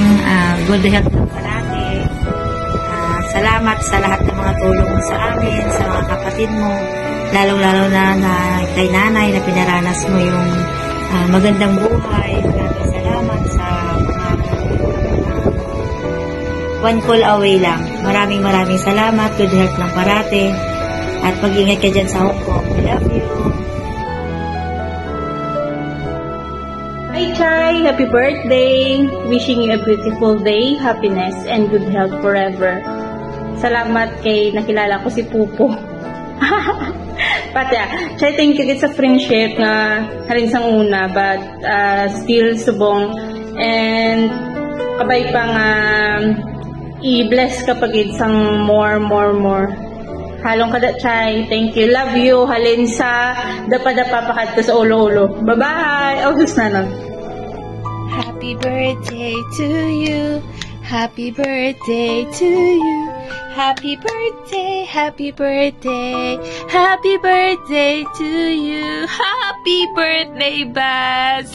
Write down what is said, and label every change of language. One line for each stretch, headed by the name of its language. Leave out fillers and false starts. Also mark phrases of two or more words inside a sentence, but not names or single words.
English: Good health
Filipino: lang parati. Salamat sa lahat ng mga tulong mo sa amin, sa mga kapatid mo. Lalong-lalo na kay nanay na pinaranas mo yung magandang buhay. Maraming salamat sa mga
English: one call away
Filipino: lang. Maraming salamat.
English: Good health
Filipino: lang parate. At mag-ingat ka dyan sa Hong Kong.
English: I love you. Hi, Chai! Happy birthday! Wishing you a beautiful day, happiness, and good health forever.
Hiligaynon: Salamat kay nakilala ko si Pupo. Pati Chai,
English: thank you
Hiligaynon: sa friendship nga harin sang una,
English: but still
Hiligaynon: subong. And kabay pang i-bless ka pagid sang more. Halong kada Chai.
English: Thank you. Love you.
Hiligaynon: Halin sa dapa-dapa pakad ko sa ulo-ulo. Bye-bye. August na nun.
English: Happy birthday to you. Happy birthday to you. Happy birthday, happy birthday. Happy birthday to you. Happy birthday, Baz.